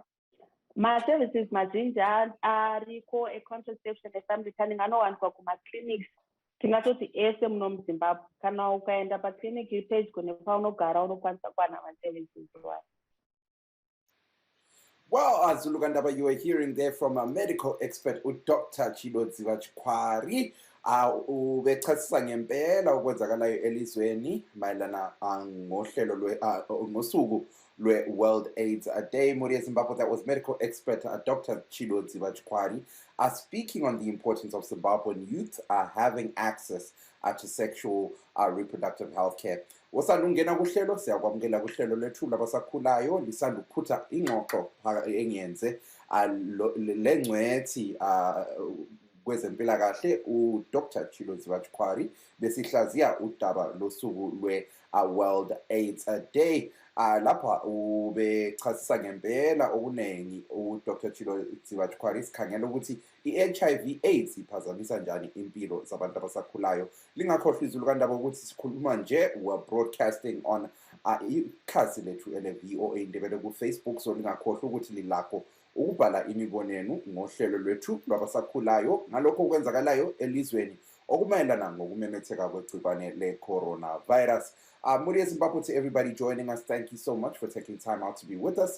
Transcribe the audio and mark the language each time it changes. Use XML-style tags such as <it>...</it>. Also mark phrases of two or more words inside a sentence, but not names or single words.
<sn>Maservices mazhinji ariko econtraception efamily planning anowanikwa kumaclinics tingatoti ese muno muZimbabwe. Kana ukaenda paclinic pedyo nepaunogara unokwanisa kuwana maservices.</sn> <en>Well,</en> <nd>Zulu Kandaba,</nd> <en>you were hearing there from a medical expert, Dr. Chilodziva Chikwari.</en> <nd>Ubechasisa ngempela okwenzakalayo elizweni mayelana ngosuku lwe-World AIDS Day.</nd> <sn>Muri Zimbabwe,</sn> <en>that was medical expert Dr. Chilodziva Chikwari speaking on the importance of Zimbabwean youth having access to sexual reproductive health care.</en> <nd>Wasandungena kuhlelo, siyakwamukela kuhlelo lethu labasakhulayo lisandukuphuta ingxoxo engiyenze lengcwethi kwezempilakahle uDr. Chilodziva Chikwari besihlaziya udaba losuku lwe-World AIDS Day. Lapha ubechasisa ngempela okunengi uDr. Chilodziva Chikwari sikhangela ukuthi i-HIV AIDS iphazamisa njani impilo zabantu abasakhulayo. Lingakhohlwa izulu kandaba ukuthi sikhuluma nje,</nd> <en>we're broadcasting on</en> <nd>ikhasi lethu ele-VOA Ndebele ku-Facebook, so lingakhohlwa ukuthi lilakho ukubhala imibono yenu ngohlelo lwethu lwabasakhulayo ngalokho okwenzakalayo elizweni okumayelana ngokumemetheka kwegciwane le-coronavirus.</nd> <sn>Muri Zimbabwe,</sn> <en>to everybody joining us, thank you so much for taking time out to be with us.</en>